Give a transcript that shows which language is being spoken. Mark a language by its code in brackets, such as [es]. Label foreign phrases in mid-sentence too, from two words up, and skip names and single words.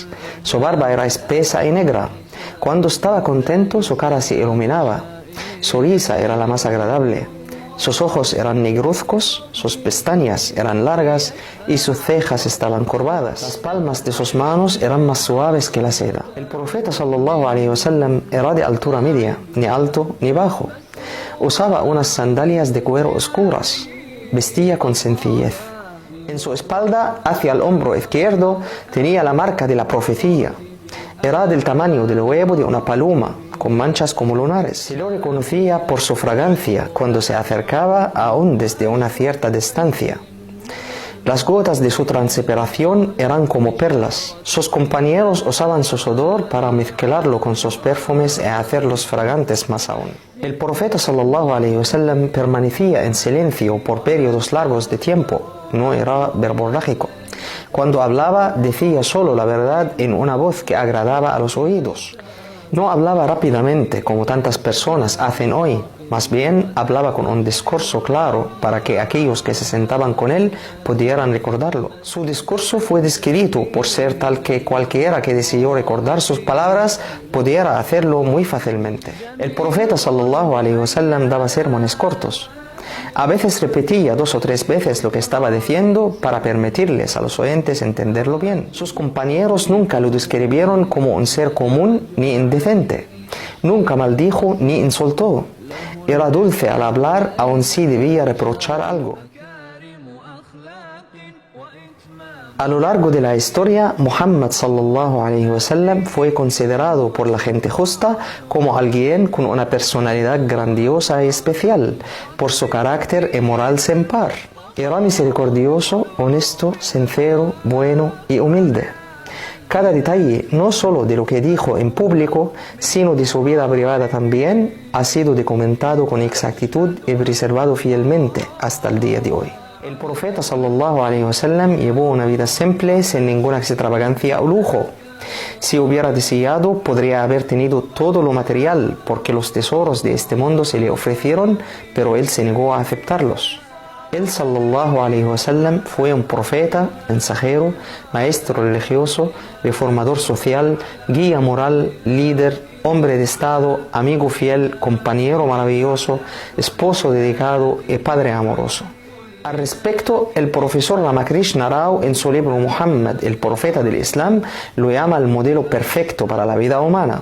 [es] Su barba era espesa y negra. Cuando estaba contento, su cara se iluminaba. Su risa era la más agradable. Sus ojos eran negruzcos, sus pestañas eran largas y sus cejas estaban curvadas. Las palmas de sus manos eran más suaves que la seda. El profeta [ar] صلى الله عليه وسلم [es] era de altura media, ni alto ni bajo. Usaba unas sandalias de cuero oscuras. Vestía con sencillez. En su espalda, hacia el hombro izquierdo, tenía la marca de la profecía. Era del tamaño del huevo de una paloma, con manchas como lunares. Se lo reconocía por su fragancia cuando se acercaba aún desde una cierta distancia. Las gotas de su transpiración eran como perlas. Sus compañeros usaban su sudor para mezclarlo con sus perfumes y hacerlos fragantes más aún. El profeta [ar] صلى الله عليه وسلم [es] permanecía en silencio por periodos largos de tiempo. No era verborrágico. Cuando hablaba, decía solo la verdad en una voz que agradaba a los oídos. No hablaba rápidamente como tantas personas hacen hoy, más bien hablaba con un discurso claro para que aquellos que se sentaban con él pudieran recordarlo. Su discurso fue descrito por ser tal que cualquiera que decidió recordar sus palabras pudiera hacerlo muy fácilmente. El profeta [ar] صلى الله عليه وسلم [es] daba sermones cortos. A veces repetía 2 o 3 veces lo que estaba diciendo para permitirles a los oyentes entenderlo bien. Sus compañeros nunca lo describieron como un ser común ni indecente. Nunca maldijo ni insultó. Era dulce al hablar, aun si debía reprochar algo. A lo largo de la historia, Muhammad [ar] صلى الله عليه وسلم [es] fue considerado por la gente justa como alguien con una personalidad grandiosa y especial, por su carácter y moral sin par. Era misericordioso, honesto, sincero, bueno y humilde. Cada detalle, no solo de lo que dijo en público, sino de su vida privada también, ha sido documentado con exactitud y preservado fielmente hasta el día de hoy. El profeta [ar] صلى الله عليه وسلم [es] llevó una vida simple, sin ninguna extravagancia o lujo. Si hubiera deseado, podría haber tenido todo lo material, porque los tesoros de este mundo se le ofrecieron, pero él se negó a aceptarlos. Él [ar] صلى الله عليه وسلم [es] fue un profeta, mensajero, maestro religioso, reformador social, guía moral, líder, hombre de estado, amigo fiel, compañero maravilloso, esposo dedicado y padre amoroso. Al respecto, el profesor Ramakrishna Rao en su libro Muhammad, el profeta del Islam, lo llama el modelo perfecto para la vida humana.